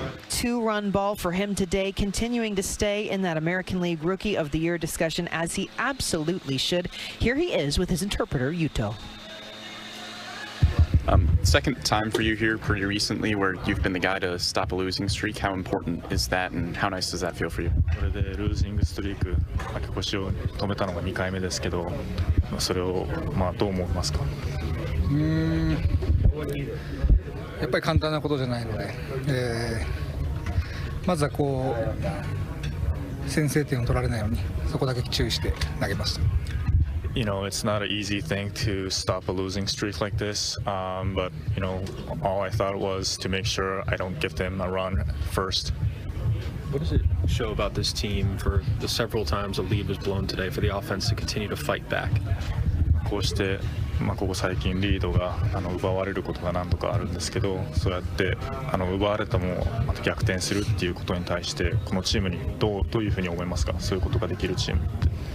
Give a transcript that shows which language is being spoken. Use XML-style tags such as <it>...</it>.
<en>2-run ball for him today, continuing to stay in that American League Rookie of the Year discussion, as he absolutely should. Here he is with his interpreter, Yuto. Second time for you here pretty recently where you've been the guy to stop a losing streak. How important is that, and how nice does that feel for you?</en> <ja>これでルージングストリーク負け越しを止めたのが2回目ですけど、それをどう思いますか？やっぱり簡単なことじゃないので、まずは先制点を取られないようにそこだけ注意して投げました。</ja> <en>It's not an easy thing to stop a losing streak like this, but all I thought was to make sure I don't give them a run first. What does it show about this team for the several times a lead was blown today for the offense to continue to fight back?</en> <ja>こうして、ここ最近リードが奪われることが何度かあるんですけど、そうやって奪われたもまた逆転するっていうことに対してこのチームにどういうふうに思いますか？そういうことができるチームって。</ja>